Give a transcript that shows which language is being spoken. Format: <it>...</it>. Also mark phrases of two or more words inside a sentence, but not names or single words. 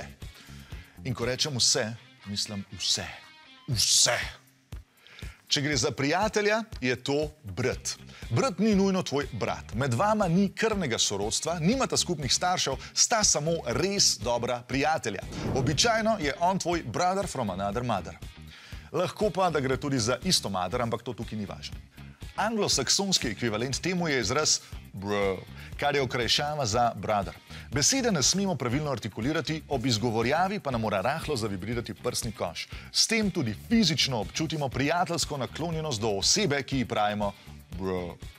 <sl>In ko rečem vse, mislim vse. Vse. Če gre za prijatelja, je to brat. Brat ni nujno tvoj brat. Med vama ni krvnega sorodstva, nimata skupnih staršev, sta samo res dobra prijatelja. Običajno je on tvoj</sl> <en>brother from another mother.</en> <sl>Lahko pa, da gre tudi za isto mater, ampak to tukaj ni važno. Anglosaksonski ekvivalent temu je izraz bro, kar je okrajšava za brother. Besede ne smemo pravilno artikulirati, ob izgovorjavi pa nam mora rahlo zavibrirati prsni koš. S tem tudi fizično občutimo prijateljsko naklonjenost do osebe, ki ji pravimo bro.</sl>